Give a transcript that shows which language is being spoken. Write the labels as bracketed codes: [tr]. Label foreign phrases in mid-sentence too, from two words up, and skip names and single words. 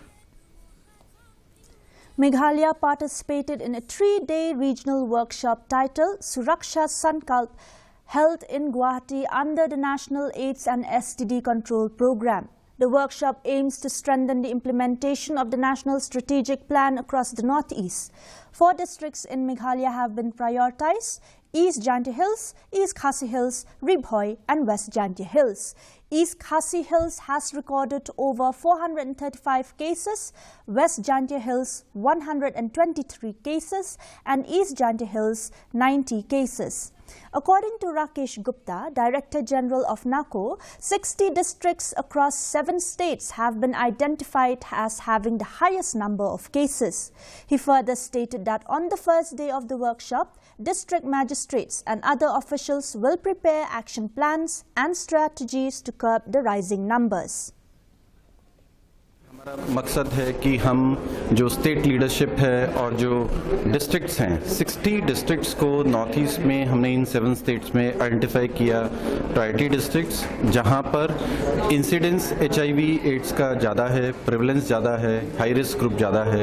[en] Meghalaya participated in a 3-day regional workshop titled Suraksha Sankalp, held in Guwahati under the National AIDS and STD Control Programme. The workshop aims to strengthen the implementation of the National Strategic Plan across the Northeast. 4 districts in Meghalaya have been prioritized: East Jaintia Hills, East Khasi Hills, Ribhoi and West Jaintia Hills. East Khasi Hills has recorded over 435 cases, West Jaintia Hills 123 cases and East Jaintia Hills 90 cases. According to Rakesh Gupta, Director General of NACO, 60 districts across 7 states have been identified as having the highest number of cases. He further stated that on the first day of the workshop, district magistrates and other officials will prepare action plans and strategies to curb the rising numbers. [hi] हमारा मकसद है कि हम जो [en] state leadership [hi] है और जो डिस्ट्रिक्ट्स हैं 60 डिस्ट्रिक्ट्स को [en] north east [hi] में हमने इन 7 स्टेट्स में आइडेंटिफाई किया [en] priority districts [hi] जहां पर [en] incidence HIV AIDS [hi] का ज़्यादा है, प्रेवलेंस ज़्यादा है, [en] high risk group [hi] ज़्यादा है.